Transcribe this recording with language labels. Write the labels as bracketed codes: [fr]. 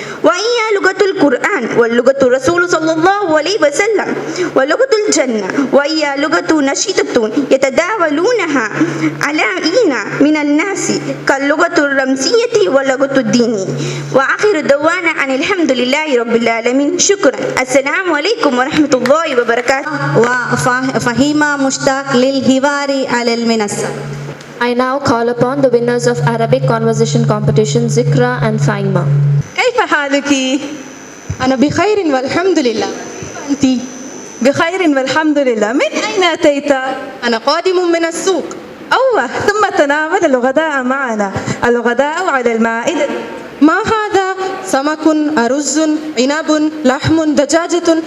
[ar] وهي لغة القرآن ولغة الرسول صلى الله عليه وسلم ولغة الجنة وهي لغة نشيطة يتداولونها على من الناس كاللغة الرمزية ولغة الدين. وآخر دعوانا أن الحمد لله رب العالمين. شكرا. السلام عليكم ورحمة الله وبركاته. وفهيمة مشتاق للحوار على المنصة. [en] I now call upon the winners of Arabic conversation competition, Zikra and Faima. [ar] كيف حالك؟ أنا بخير والحمد لله. أنت؟ بخير والحمد لله. من أين أتيت؟ أنا قادم من السوق. أوه، ثم تناول الغداء معنا. الغداء على المائدة. ما هذا؟ سمك، أرز، عنب، لحم، دجاجة.